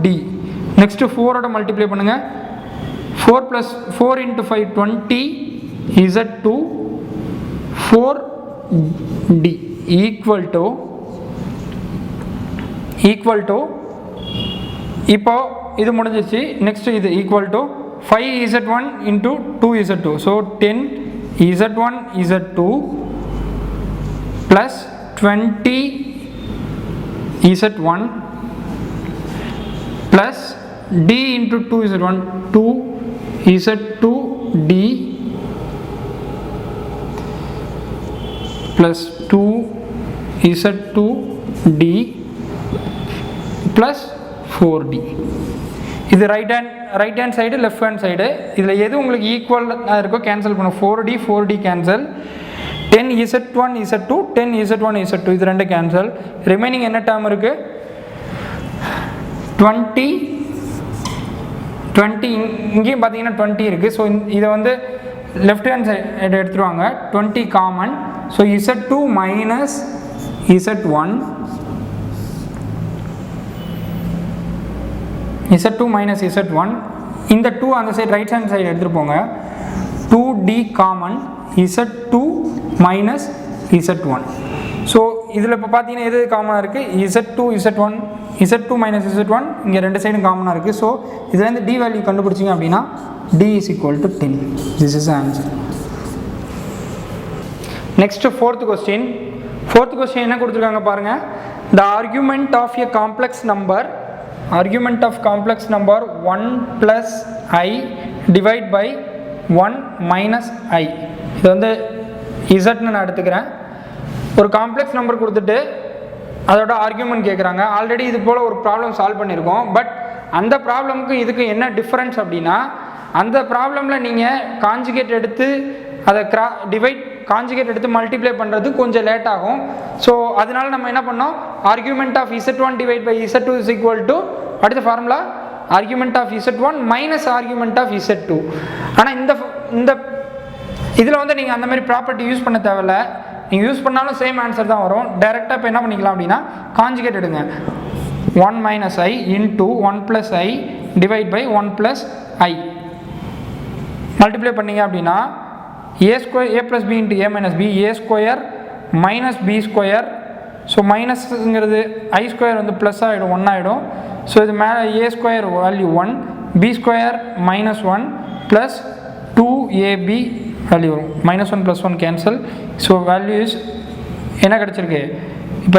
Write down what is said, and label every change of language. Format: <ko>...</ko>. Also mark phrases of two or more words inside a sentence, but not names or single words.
<ta>நெக்ஸ்ட்டு 4ஓட மல்டிப்ளை பண்ணுங்கள். 4 + 4 × 5 20 z2 4d</ta> <en>equal to</en> <ta>இப்போ இது முடிஞ்சிச்சு.</ta> <en>நெக்ஸ்ட் இது equal to 5z1 × 2z2. so 10z1 z2 plus 20z1 plus d × 2z1 2z2d plus 2z2d plus 4d. இது right hand side, left hand side.</en> <ta>இதில் எது உங்களுக்கு ஈக்குவலாக இருக்கோ கேன்சல் பண்ணும். 4d கேன்சல். 10z1 z2 10z1 z2 இது ரெண்டு கேன்சல். ரிமைனிங் என்ன டேர்ம் இருக்குது, 20 இங்கேயும் பார்த்தீங்கன்னா 20 இருக்குது. ஸோ இதை வந்து</ta> <en>left hand side</en> <ta>எடுத்துருவாங்க. 20 காமன். ஸோ z2 மைனஸ் z1</ta> <en>z2 minus z1</en> <ta>இந்த 2 அந்த சைடு</ta> <en>right hand side</en> <ta>எடுத்துட்டு போங்க 2d காமன்</ta> <en>z2 minus z1</en> <ta>ஸோ இதில் இப்போ பார்த்தீங்கன்னா எது காமனாக இருக்குது</ta> <en>z2 minus z1</en> <ta>இங்கே ரெண்டு சைடும் காமனாக இருக்குது ஸோ இதுலேருந்து d வேல்யூ கண்டுபிடிச்சிங்க அப்படின்னா</ta> <en>d is equal to 10 this is the answer. Next fourth question</en> <ta>என்ன கொடுத்துருக்காங்க பாருங்க</ta> <en>the argument of a complex number 1 plus I divide by 1 minus I</en> <ta>இது வந்து z நான் எடுத்துக்கிறேன் ஒரு</ta> <en>complex number</en> <ta>கொடுத்துட்டு அதோட ஆர்கியூமெண்ட் கேட்குறாங்க ஆல்ரெடி இது போல் ஒரு</ta> <en>problem solve</en> <ta>பண்ணியிருக்கோம் பட் அந்த ப்ராப்ளமுக்கு இதுக்கு என்ன டிஃப்ரென்ஸ் அப்படின்னா அந்த ப்ராப்ளமில் நீங்கள் காஞ்சுகேட் எடுத்து அதை காஞ்சுகேட் எடுத்து மல்டிப்ளை பண்ணுறது கொஞ்சம் லேட் ஆகும் ஸோ அதனால நம்ம என்ன பண்ணோம்</ta> <en>argument of z1 divide by z2 is equal to</en> <ta>அடுத்த</ta> <en>formula argument of z1 minus argument of z2</en> <ta>ஆனால் இந்த இதில் வந்து நீங்கள் அந்த மாதிரி</ta> <en>property use</en> <ta>பண்ண தேவையில்ல நீங்கள் யூஸ் பண்ணாலும்</ta> <en>same answer</en> <ta>தான் வரும் டைரெக்டாக இப்போ என்ன பண்ணிக்கலாம் அப்படின்னா காஞ்சுகேட் எடுங்க</ta> <en>1 minus I into 1 plus I divide by 1 plus I மல்டிப்ளை</en> <ta>பண்ணிங்க அப்படின்னா</ta> <en>a square a plus b into a minus b a square minus b square ஸோ மைனஸ்ங்கிறது I ஸ்கொயர்</en> <ta>வந்து ப்ளஸ் ஆகிடும்</ta> <en>1</en> <ta>ஆகிடும் ஸோ இது மேலே a ஸ்கொயர் வேல்யூ 1 b ஸ்கொயர் மைனஸ் 1 ப்ளஸ் 2ab வேல்யூ வரும் -1 + 1 கேன்சல் ஸோ</ta> <en>value is</en> <ta>என்ன கிடச்சிருக்கு இப்போ</ta>